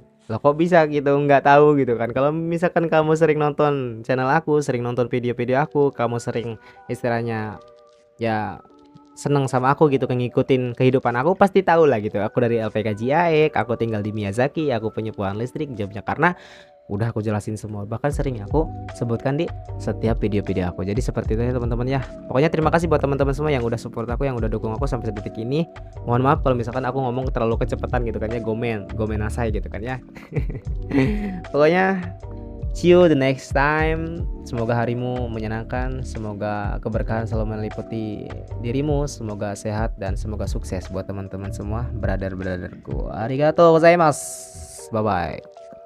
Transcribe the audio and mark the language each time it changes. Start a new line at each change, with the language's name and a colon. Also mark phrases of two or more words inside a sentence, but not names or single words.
Indonesian: Loh kok bisa gitu nggak tahu gitu kan. Kalau misalkan kamu sering nonton channel aku, sering nonton video-video aku, kamu sering istilahnya ya seneng sama aku gitu kan, ngikutin kehidupan aku, pasti tahu lah gitu aku dari LPK JIAEK, aku tinggal di Miyazaki, aku penyewaan listrik jobnya, karena udah aku jelasin semua, bahkan sering aku sebutkan di setiap video-video aku. Jadi seperti itu ya teman-teman ya. Pokoknya terima kasih buat teman-teman semua yang udah support aku, yang udah dukung aku sampai detik ini. Mohon maaf kalau misalkan aku ngomong terlalu kecepatan gitu kan ya,
Japanese: ごめん なさい
Indonesian: gitu kan ya.
English: Pokoknya see you the next time.
Indonesian: Semoga harimu menyenangkan, semoga keberkahan selalu meliputi dirimu, semoga sehat dan semoga sukses buat teman-teman semua, brother-brotherku.
Japanese: ありがとう ございます.
English: Bye bye.